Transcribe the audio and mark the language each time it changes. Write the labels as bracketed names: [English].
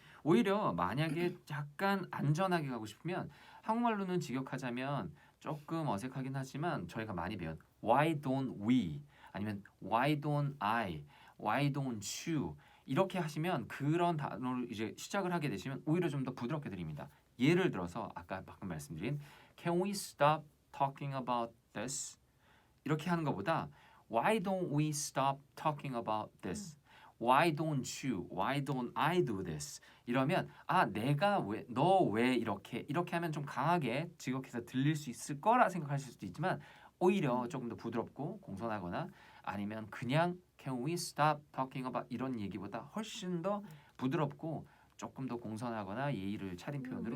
[Korean] 오히려 만약에 약간 안전하게 가고 싶으면 한국말로는 직역하자면 조금 어색하긴 하지만 저희가 많이 배운 [English] Why don't we [Korean] 아니면 [English] Why don't I, Why don't you [Korean] 이렇게 하시면 그런 단어를 이제 시작을 하게 되시면 오히려 좀 더 부드럽게 드립니다. 예를 들어서 아까 방금 말씀드린 [English] Can we stop talking about this? [Korean] 이렇게 하는 것보다 [English] Why don't we stop talking about this? Why don't you? Why don't I do this? [Korean] 이러면 아 내가 왜 너 왜 이렇게 하면 좀 강하게 직역해서 들릴 수 있을 거라 생각하실 수도 있지만 오히려 조금 더 부드럽고 공손하거나 아니면 그냥 [English] Can we stop talking about [Korean] 이런 얘기보다 훨씬 더 부드럽고 조금 더 공손하거나 예의를 차린 표현으로